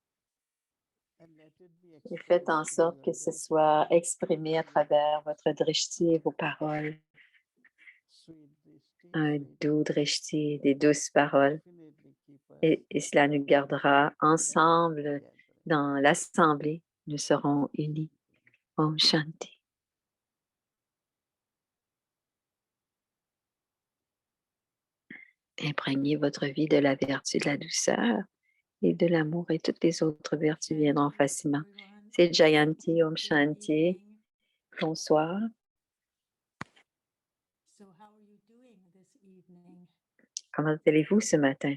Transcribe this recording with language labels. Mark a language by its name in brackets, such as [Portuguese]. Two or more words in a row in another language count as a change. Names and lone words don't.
[French] Et faites en sorte que ce soit exprimé à travers votre drishti et vos paroles. Un doux drishti, des douces paroles. Et cela nous gardera ensemble dans l'assemblée. Nous serons unis. [Sanskrit] ॐ शान्तिः. [French] Imprégnez votre vie de la vertu de la douceur et de l'amour et toutes les autres vertus viendront facilement. C'est Jayanti, [Sanskrit] ॐ शान्तिः. [French] Bonsoir. Comment allez-vous ce matin?